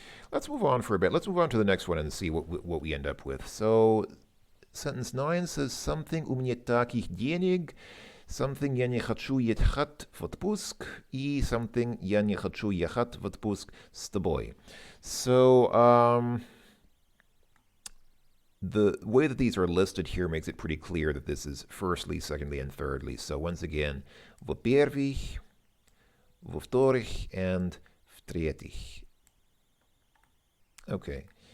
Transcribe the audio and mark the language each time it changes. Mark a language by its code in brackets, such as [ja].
[en] Let's move on for a bit. Let's move on to the next one and see what we end up with. So, sentence 9 says something [ru] у меня таких денег. [en] Something [ru] я не хочу ехать в отпуск и [en] something [ru] я не хочу ехать в отпуск с тобой. [en] So, the way that these are listed here makes it pretty clear that this is firstly, secondly, and thirdly. So once again, [ru] во-первых, во-вторых, [en] and в-третьих. Okay.